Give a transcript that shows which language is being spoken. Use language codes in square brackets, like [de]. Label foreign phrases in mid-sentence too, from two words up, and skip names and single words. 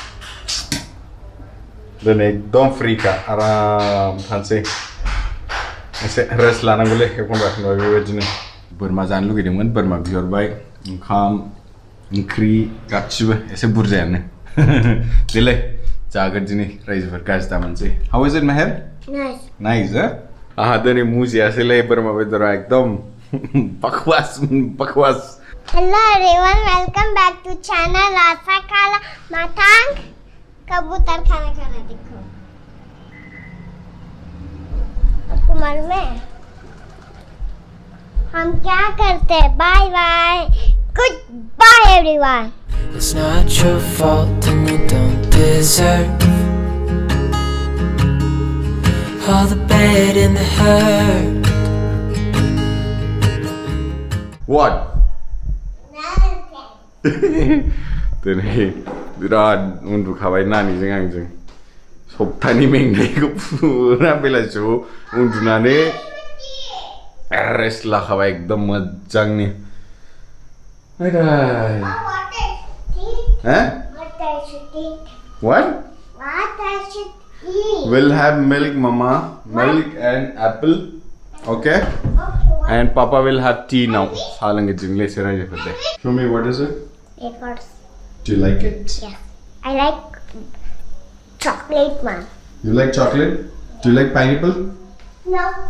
[brx] दिनै एकदम फ्रिखा आराम थानोसै एसे रेस्ट लानांगौलै एखनबा एखनबा बेबायदिनो बोरमा जानो लुगैदोंमोन बोरमा बिहरबाय ओंखाम ओंख्रि गासिबो एसे बुरजायानो देलाय जागोन दिनै रायजोफोर गाज्रि दामोनसै [en] how is it [brx] मेहेर [en] नाइस [brx] नाइस आहा दिनै मुजियासैलै बोरमा बेदरा एकदम बकवास [en] Hello everyone, welcome back to channel [hi] आशा खाला माथांग कबूतर खाना देखो आपको मालूम है हम क्या करते हैं [en] bye bye good bye everyone It's not your fault and you don't deserve all the bad and the hurt. What? [brx] दिनै बिराद उन्दुखाबाय नानिजों आंजों सप्तानि मेंनायखौ फुरा बेलासियाव उन्दुनानै रेस्ट लाखाबाय एकदम मोजांनि What? [en] We'll have milk, Mama. Milk and apple. Okay? And Papa will have tea now. Show me what is it? Papers. Do you like it? Yes. I like chocolate one. You like chocolate? Do you like pineapple? No.